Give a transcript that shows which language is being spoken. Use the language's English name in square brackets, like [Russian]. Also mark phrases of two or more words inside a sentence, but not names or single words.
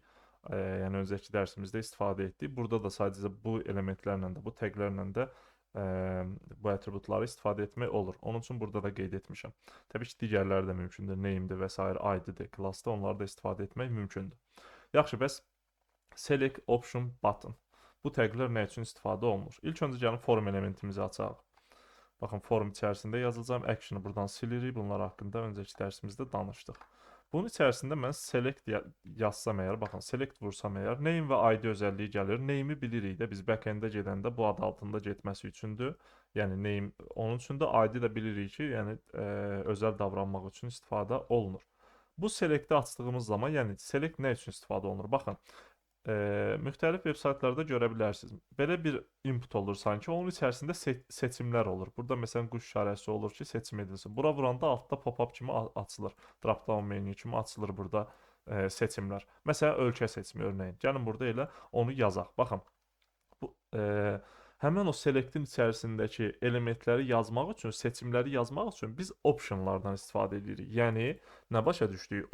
[Azerbaijani] Yəni öncəki dərsimizdə istifadə etdik. Burada da sadəcə bu elementlərlə də, bu taqlərlə də bu atributları istifadə etmək olur. Onun üçün burada da qeyd etmişəm. Təbii ki, digərləri də mümkündür. Name-dir və s. ID-dir, class-da onları da istifadə etmək mümkündür. Yaxşı, bəs [English] select option button. [Azerbaijani] Bu taqlər nə üçün istifadə olunur? İlk öncə gəlin form elementimizi açaq. Baxın, form içərisində yazacağım. Action-ı buradan silirik. Bunlar haqqında öncəki dərsimizdə danışdıq. Bunun içərisində mən select yazsam əgər, baxın, select vursam əgər, name və ID özəlliyi gəlir. Name-i bilirik də, biz back-end-ə gedəndə bu ad altında getməsi üçündür. Yəni name onun üçündür, ID də bilirik ki, yəni özəl davranmaq üçün istifadə olunur. Bu select-i açdığımız zaman, yəni select nə üçün istifadə olunur? Baxın, müxtəlif veb saytlarda görə bilərsiniz. Belə bir input olur sanki, onun içərisində seçimlər olur. Burada məsələn quş işarəsi olur ki, seçim edilsin. Bura vuranda altda pop-up kimi açılır. [English] Drop-down menu [Azerbaijani] kimi açılır burada seçimlər. Məsələn, ölkə seçimi örneğin. Gəlin burada elə onu yazaq. Baxın, bu həmin o select-in içərisindəki elementləri yazmaq üçün, seçimləri yazmaq üçün biz optionlardan istifadə edirik. Yəni nə başa düşdük?